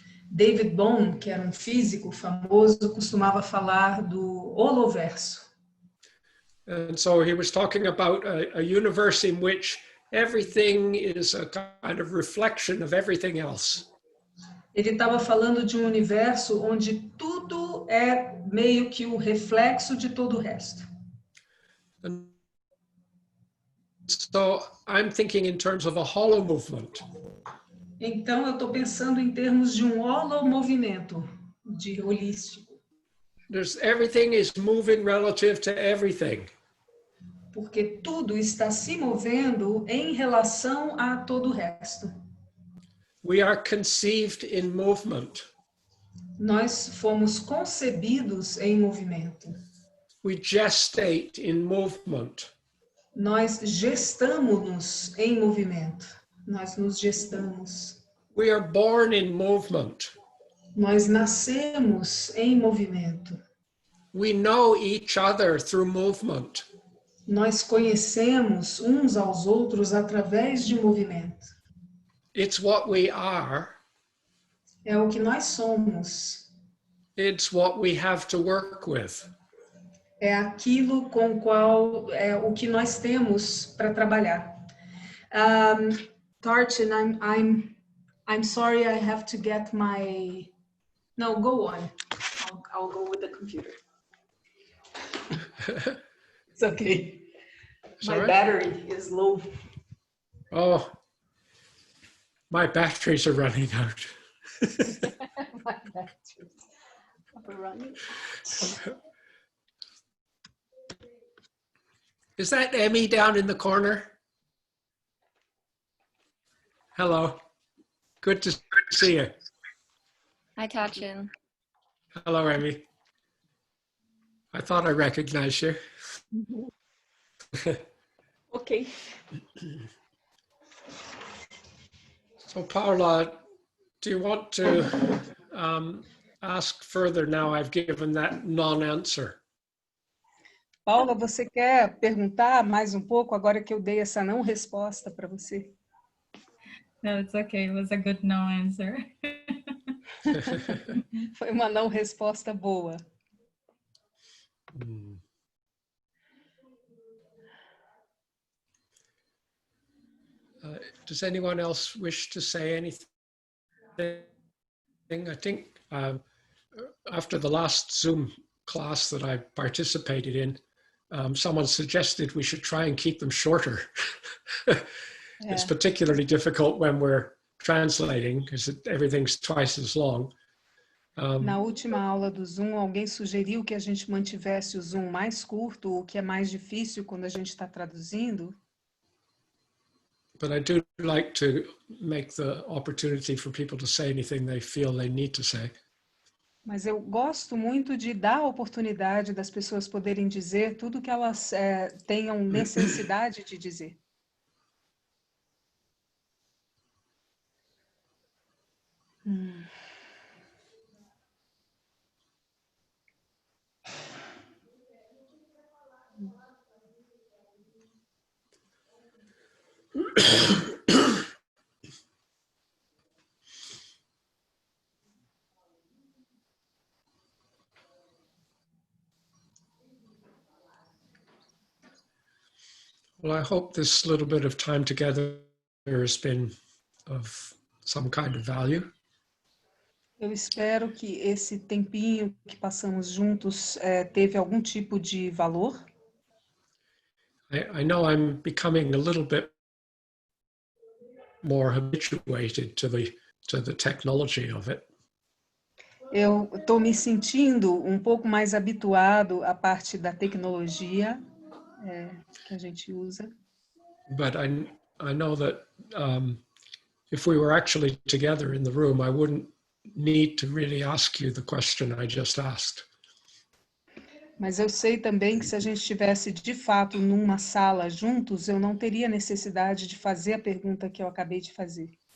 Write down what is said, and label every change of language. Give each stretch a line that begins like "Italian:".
Portuguese: David Bohm, que era um físico famoso, costumava falar do holoverso.
English: And so he was talking about a universe in which everything is a kind of reflection of everything else.
Portuguese: Ele estava falando de um universo onde tudo é meio que o reflexo de todo o resto.
English: And so I'm thinking in terms of a hollow movement.
Portuguese: Então, eu estou pensando em termos de um holomovimento, de holístico.
English: Everything is moving relative to everything.
Portuguese: Porque tudo está se movendo em relação a todo o resto.
English: We are conceived in movement.
Portuguese: Nós fomos concebidos em movimento.
English: We gestate in movement.
Portuguese: Nós gestamos-nos em movimento. Nós nos gestamos.
English: We are born in movement.
Portuguese: Nós nascemos em movimento.
English: We know each other through movement.
Portuguese: Nós conhecemos uns aos outros através de movimento.
English: It's what we are.
Portuguese: É o que nós somos.
English: It's what we have to work with.
Portuguese: É aquilo com qual é o que nós temos para trabalhar.
English: Tartin, I'm sorry, I have to get my. No, go on. I'll go with the computer. It's okay. My Sorry? battery is low. Oh, my batteries are running out. My batteries are running. Is that Emmy down in the corner? Hello. Good to see you. Hi, Tachin. Hello, Emmy. I thought I recognized you. Okay. So, Paula, do you want to ask further now? I've given that non-answer.
Portuguese: Paula, você quer perguntar mais um pouco agora que eu dei essa não resposta para você?
English: No, it's okay. It was a good no answer.
Portuguese: Foi uma não resposta boa.
English: Does anyone else wish to say anything? I think after the last Zoom class that I participated in, someone suggested we should try and keep them shorter. It's particularly difficult when we're translating because everything's twice as long.
Portuguese: Na última aula do Zoom, alguém sugeriu que a gente mantivesse o Zoom mais curto, o que é mais difícil quando a gente está traduzindo.
English: But I do like to make the opportunity for people to say anything they feel they need to say.
Portuguese: Mas eu gosto muito de dar a oportunidade das pessoas poderem dizer tudo que elas tenham necessidade de dizer.
English: Well, I hope this little bit of time together has been of some kind of value.
Portuguese: Eu espero que esse tempinho que passamos juntos teve algum tipo de valor.
English: I know I'm becoming a little bit more habituated to the technology of it.
Portuguese: Eu estou me sentindo um pouco mais habituado à parte da tecnologia que a gente usa.
English: But I know that if we were actually together in the room, I wouldn't need to really ask you the question I just asked.
Portuguese: Mas eu sei também que se a gente estivesse de fato numa sala juntos, eu não teria necessidade de fazer a pergunta que eu acabei de fazer.